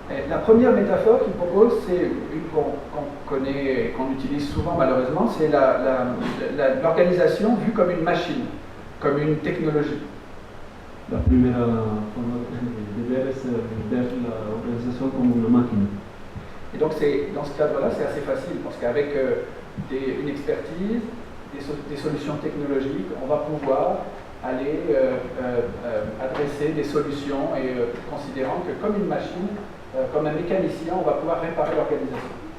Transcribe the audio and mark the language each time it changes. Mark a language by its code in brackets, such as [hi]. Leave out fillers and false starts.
[fr] La première métaphore qu'il propose, c'est une qu'on connaît et qu'on utilise souvent malheureusement, c'est l'organisation vue comme une machine, comme une technologie. [es] La primera forma de ver es ver la organización como una máquina. [fr] Et donc dans ce cadre-là, c'est assez facile parce qu'avec une expertise, des solutions technologiques, on va pouvoir aller adresser des solutions et considérant que comme une machine, comme un mécanicien, on va pouvoir réparer l'organisation.